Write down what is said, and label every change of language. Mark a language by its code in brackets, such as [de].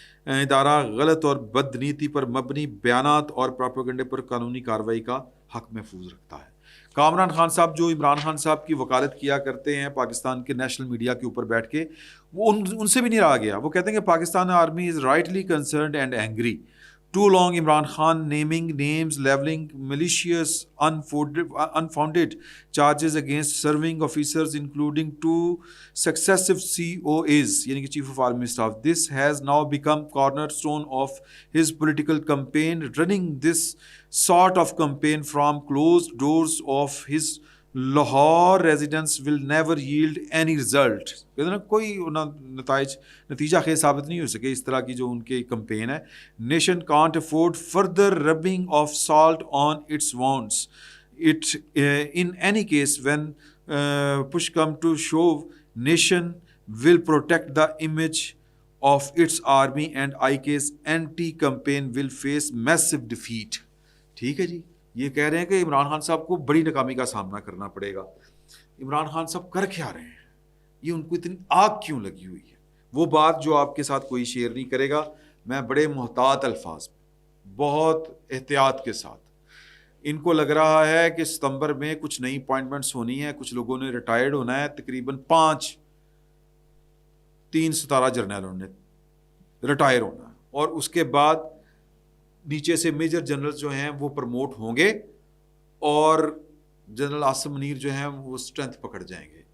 [ur] ادارہ غلط اور بد نیتی پر مبنی بیانات اور پروپیگنڈے پر قانونی کارروائی کا حق محفوظ رکھتا ہے. کامران خان صاحب جو عمران خان صاحب کی وکالت کیا کرتے ہیں پاکستان کے نیشنل میڈیا کے اوپر بیٹھ کے, وہ ان سے بھی نہیں رہا گیا. وہ کہتے ہیں کہ [en] Pakistan army is rightly concerned and angry. Too long Imran Khan naming names, leveling malicious, unfounded charges against serving officers, including 2 successive COAs, yani Chief of Army Staff. This has now become cornerstone of his political campaign. Running this sort of campaign from closed doors of his Lahore residence will never yield any result. [ur] کہتے ہیں نا, کوئی نتیجہ خیز ثابت نہیں ہو سکے اس طرح کی جو ان کی کمپین ہے. [en] Nation can't afford further rubbing of salt on its wounds. It in any case when push come to shove, nation will protect the image of its army and IK's anti-campaign will face massive defeat. [ur] ٹھیک ہے جی, یہ کہہ رہے ہیں کہ عمران خان صاحب کو بڑی ناکامی کا سامنا کرنا پڑے گا. عمران خان صاحب کر کیا رہے ہیں, یہ ان کو اتنی آگ کیوں لگی ہوئی ہے, وہ بات جو آپ کے ساتھ کوئی شیئر نہیں کرے گا. میں بڑے محتاط الفاظ میں, بہت احتیاط کے ساتھ, ان کو لگ رہا ہے کہ ستمبر میں کچھ نئی اپوائنٹمنٹس ہونی ہے, کچھ لوگوں نے ریٹائرڈ ہونا ہے, تقریباً 3 ستارہ جرنیلوں نے ریٹائر ہونا ہے, اور اس کے بعد نیچے سے میجر جنرل جو ہیں وہ پروموٹ ہوں گے, اور جنرل عاصم منیر جو ہیں وہ اسٹرینتھ پکڑ جائیں گے.